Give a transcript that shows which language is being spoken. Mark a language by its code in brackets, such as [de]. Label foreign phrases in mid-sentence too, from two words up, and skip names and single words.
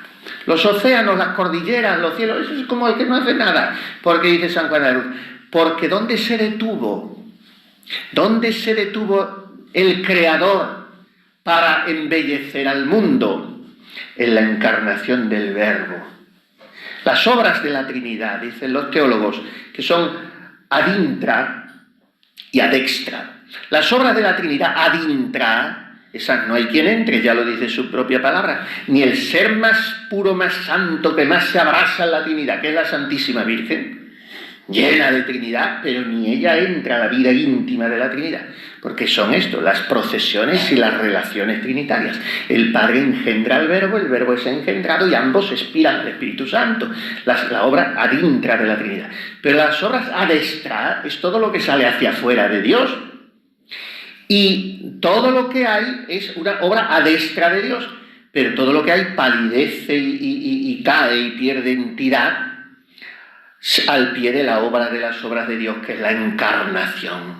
[es] Los océanos, las cordilleras, los cielos, eso es como el que no hace nada, porque dice San Juan de la Cruz, porque ¿dónde se detuvo? ¿Dónde se detuvo el Creador para embellecer al mundo? En la encarnación del Verbo. Las obras de la Trinidad, dicen los teólogos, que son [la] ad intra [es] y [la] ad extra. [es] Las obras de la Trinidad [la] ad intra, [es] esas no hay quien entre, ya lo dice su propia palabra, ni el ser más puro, más santo, que más se abraza en la Trinidad, que es la Santísima Virgen, llena de Trinidad, pero ni ella entra a la vida íntima de la Trinidad, porque son esto, las procesiones y las relaciones trinitarias. El Padre engendra al Verbo, el Verbo es engendrado y ambos expiran al Espíritu Santo, la obra [la] ad intra [es] de la Trinidad. Pero las obras [la] ad extra [es] es todo lo que sale hacia afuera de Dios, y todo lo que hay es una obra [la] ad extra [es] de Dios, pero todo lo que hay palidece y cae y pierde entidad al pie de la obra de las obras de Dios, que es la encarnación.